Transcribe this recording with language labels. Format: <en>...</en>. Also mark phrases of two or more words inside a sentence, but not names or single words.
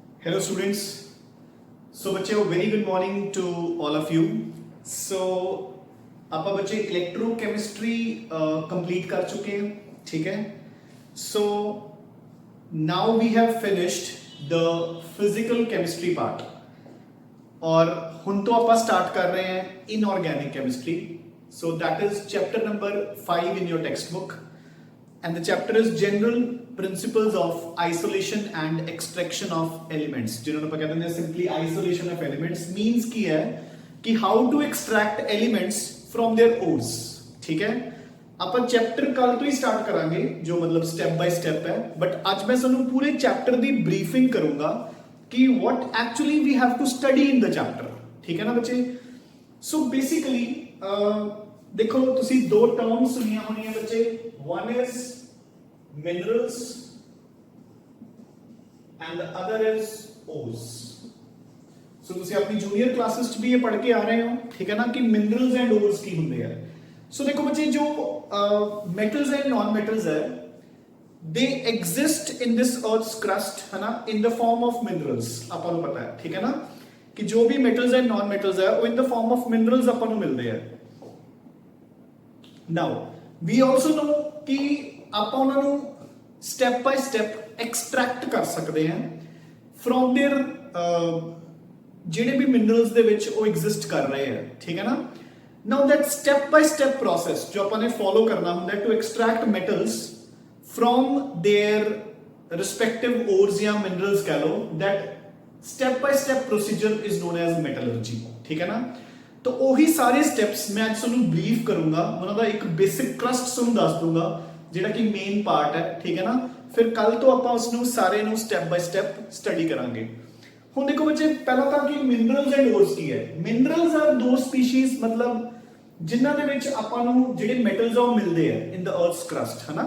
<en>Hello students. So बच्चे very good morning to all of you.</en> <hi>So ਆਪਾਂ बच्चे इलेक्ट्रोकेमिस्ट्री कंप्लीट कर चुके हैं, ठीक है.</hi> <en>So now we have finished the physical chemistry part.</en> <hi>और</hi> <pa>ਹੁਣ ਤੋਂ ਆਪਾਂ</pa> <hi>स्टार्ट कर रहे हैं</hi> <en>inorganic chemistry. So that is chapter number 5 in your textbook. And the chapter is general principles of isolation and extraction of elements.</en> <hi>जिन्होंने ਆਪਾਂ कहते हैं</hi> <en>simply isolation of elements means</en> <hi>ਕੀ है कि</hi> <en>how to extract elements from their ores.</en> <hi>ठीक है,</hi> <pa>ਆਪਾਂ ਚੈਪਟਰ ਕੱਲ ਤੋਂ ਹੀ ਸਟਾਰਟ ਕਰਾਂਗੇ ਜੋ ਮਤਲਬ</pa> <en>step by step</en> <pa>ਹੈ, ਬਟ ਅੱਜ ਮੈਂ ਤੁਹਾਨੂੰ ਪੂਰੇ ਚੈਪਟਰ ਦੀ ਬਰੀਫਿੰਗ ਕਰੂੰਗਾ ਕਿ</pa> <en>what actually we have to study in the chapter.</en> <pa>ਠੀਕ ਹੈ ਨਾ ਬੱਚੇ.</pa> <en>so basically</en> <pa>ਦੇਖੋ ਤੁਸੀਂ ਦੋ ਟਰਮ ਸੁਣੀਆਂ ਹੋਣੀਆਂ ਹੈ ਬੱਚੇ.</pa> <en>One is minerals and the other is ores.</en> <hi>So तुसी अपनी जूनियर क्लासेस च भी ये पढ़ के आ रहे हो, ठीक है ना, कि</hi> <en>minerals and ores</en> <hi>की होंगे है. सो देखो बच्चे जो</hi> <en>metals and non metals है they exist in this earth's crust,</en> <hi>है ना,</hi> <en>in the form of minerals.</en> <pa>ਆਪਾਂ ਨੂੰ ਪਤਾ ਹੈ,</pa> <hi>ठीक है ना, कि जो भी</hi> <en>metals and non metals</en> <hi>है वो</hi> <en>in the form of minerals</en> <pa>ਆਪਾਂ ਨੂੰ ਮਿਲਦੇ ਆ.</pa> <en>Now we also know</en> <pa>कि ਆਪਾਂ ਉਹਨਾਂ ਨੂੰ</pa> <en>step by step extract</en> <pa>ਕਰ ਸਕਦੇ ਹਾਂ</pa> <en>from their</en> <pa>ਜਿਹੜੇ ਵੀ minerals ਦੇ ਵਿੱਚ ਉਹ exist ਕਰ ਰਹੇ ਆ, ਠੀਕ ਹੈ ਨਾ.</pa> <en>Now that step by step process</en> <pa>ਜੋ ਆਪਾਂ ਨੇ</pa> <en>follow</en> <pa>ਕਰਨਾ ਹੁੰਦਾ</pa> <en>to extract metals from their respective ores ਜਾਂ minerals</en> <pa>ਕਹ ਲਓ,</pa> <en>that step by step procedure is known as metallurgy.</en> <hi>ठीक है ना.</hi> <pa>तो ਉਹੀ ਸਾਰੇ ਸਟੈਪਸ ਮੈਂ ਅੱਜ ਤੁਹਾਨੂੰ ਬਰੀਫ ਕਰੂੰਗਾ, ਉਹਨਾਂ ਦਾ ਇੱਕ</pa> <en>basic crust</en> <pa>ਤੁਹਾਨੂੰ ਦੱਸ ਦੂੰਗਾ ਜਿਹੜਾ ਕਿ</pa> <en>main part</en> <pa>ਹੈ, ਠੀਕ ਹੈ ਨਾ. ਫਿਰ ਕੱਲ ਤੋਂ ਆਪਾਂ ਉਸ ਨੂੰ ਸਾਰੇ ਨੂੰ</pa> <en>step by step study</en> <pa>ਕਰਾਂਗੇ. ਹੁਣ ਦੇਖੋ ਬੱਚੇ, ਪਹਿਲਾਂ ਤਾਂ ਕਿ</pa> <en>minerals and ores</en> <pa>ਕੀ ਹੈ.</pa> <en>minerals are the species,</en> <pa>ਮਤਲਬ ਜਿਨ੍ਹਾਂ ਦੇ ਵਿੱਚ ਆਪਾਂ ਨੂੰ ਜਿਹੜੇ ਮੈਟਲਸ ਆ ਉਹ ਮਿਲਦੇ ਆ</pa> <en>in the earth's crust,</en> <pa>ਹੈ ਨਾ.</pa>